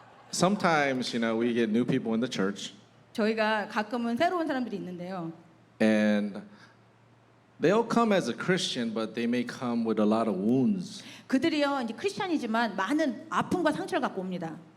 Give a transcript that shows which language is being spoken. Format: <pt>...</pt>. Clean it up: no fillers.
<en>Sometimes, we get new people in the church,</en> <ko>저희가 가끔은 새로운 사람들이 있는데요.</ko> <en>and they'll come as a Christian, but they may come with a lot of wounds.</en> <ko>그들이요 이제 크리스천이지만 많은 아픔과 상처를 갖고 옵니다.</ko>